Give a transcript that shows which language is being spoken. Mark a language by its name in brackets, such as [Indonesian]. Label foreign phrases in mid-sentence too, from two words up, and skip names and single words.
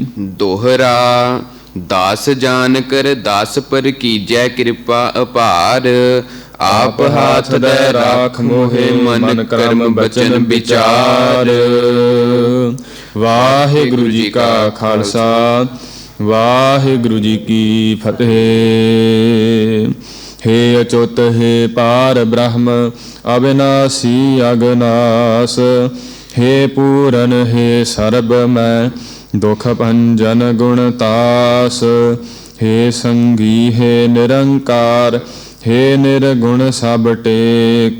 [Braj] ਦੋਹਰਾ ਦਾਸ ਜਾਨ ਕਰ ਦਾਸ ਪਰ ਕੀਜੈ ਕਿਰਪਾ ਅਪਾਰ। ਆਪ ਹਾਥ ਦੇ ਰਾਖ ਮੋਹਿ ਮਨ ਕਰਮ ਬਚਨ ਵਿਚਾਰ। ਵਾਹਿਗੁਰੂ ਜੀ ਕਾ ਖਾਲਸਾ ਵਾਹਿਗੁਰੂ ਜੀ ਕੀ ਫਤਿਹ। [Sanskrit] हे अच्युत हे पार ब्रह्म अविनाशी अगनास। हे पूरन हे सर्ब मैं दुख भंजन गुणतास। हे संगी हे निरंकार हे निर्गुण सब टेक।